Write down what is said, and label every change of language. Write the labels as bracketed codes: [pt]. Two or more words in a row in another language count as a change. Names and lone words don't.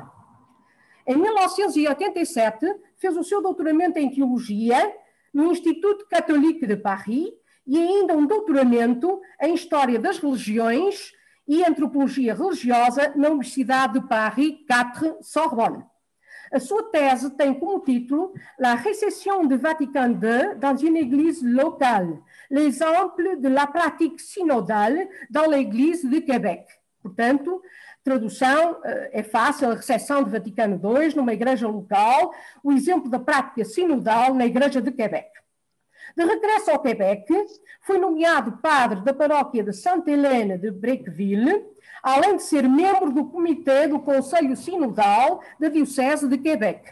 [pt] Em 1987, fez o seu doutoramento em Teologia no Instituto Catholique de Paris e ainda um doutoramento em História das Religiões e Antropologia Religiosa na Universidade de Paris 4 Sorbonne. A sua tese tem como título La récession de Vatican II dans une église locale, l'exemple de la pratique synodale dans l'église de Québec. Portanto, tradução é fácil, a recessão de Vaticano II numa igreja local, o exemplo da prática sinodal na igreja de Québec. De regresso ao Québec, foi nomeado padre da paróquia de Sainte-Hélène de Brequeville, além de ser membro do comitê do Conselho Sinodal da Diocese de Québec.